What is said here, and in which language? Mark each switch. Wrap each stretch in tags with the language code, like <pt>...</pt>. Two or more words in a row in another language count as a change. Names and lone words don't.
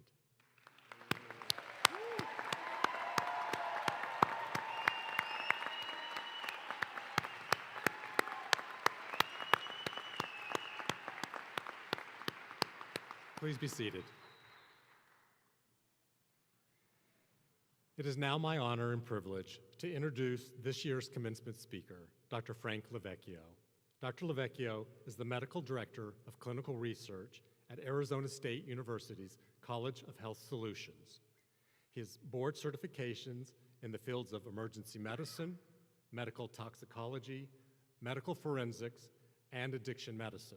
<en>Please be seated. It is now my honor and privilege to introduce this year's commencement speaker, Dr. Frank Lavecchio. Dr. Lavecchio is the Medical Director of Clinical Research at Arizona State University's College of Health Solutions. He has board certifications in the fields of emergency medicine, medical toxicology, medical forensics, and addiction medicine.</en>